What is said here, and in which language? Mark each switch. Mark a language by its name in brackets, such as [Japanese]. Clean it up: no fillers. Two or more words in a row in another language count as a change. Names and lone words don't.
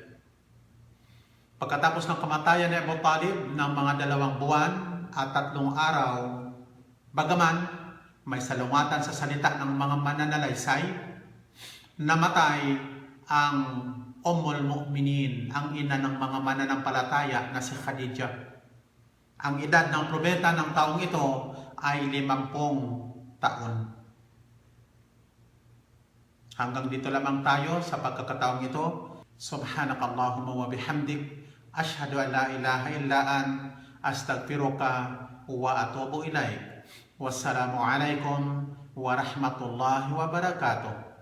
[Filipino] Pagkatapos ng kamatayan ni Abu Talib ng mga 2 buwan at 3 araw, bagaman may salungatan sa salita ng mga mananalaysay, namatay ang [Arabic] أم المؤمنين, [Filipino] ang ina ng mga mananampalataya na si Khadijah. Ang edad ng propeta ng taong ito ay 50 taon. Hanggang dito lamang tayo sa pagkakataong ito. [Arabic] سبحانك اللهم وبحمدك أشهد أن لا إله إلا أستغفرك وأتوب إليك. والسلام عليكم ورحمة الله وبركاته.